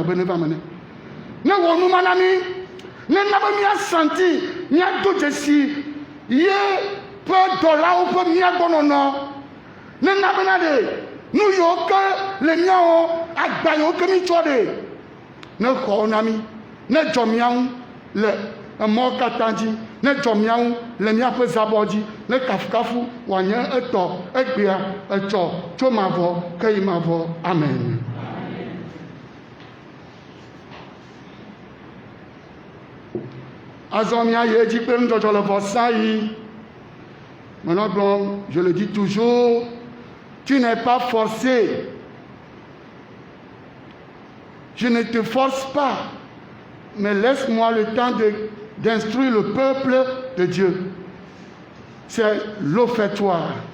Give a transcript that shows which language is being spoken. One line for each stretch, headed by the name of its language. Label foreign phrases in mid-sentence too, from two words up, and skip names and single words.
Ewe: be ne va me ne wɔ nu ma na mí ne na be míasanti míado dzesi ye ƒe dɔlawo ƒe míagbɔnɔnɔ ne na bena ɖe nu yiwo ke le míawo agba yiwo ke mí tsɔ ɖe ne xɔ na mí ne dzɔ míawo le emɔ katã dzi ne dzɔ míawo le míaƒe zabɔ dzi ne kafukafu wòanye etɔ egbea etsɔ tso mavɔ ke yi mavɔ amen. Azɔ míayi edzi kple nudzɔdzɔ le vɔsa yi.
French: Maintenant, je le dis toujours, tu n'es pas forcé. Je ne te force pas, mais laisse-moi le temps d'instruire le peuple de Dieu. C'est l'offertoire.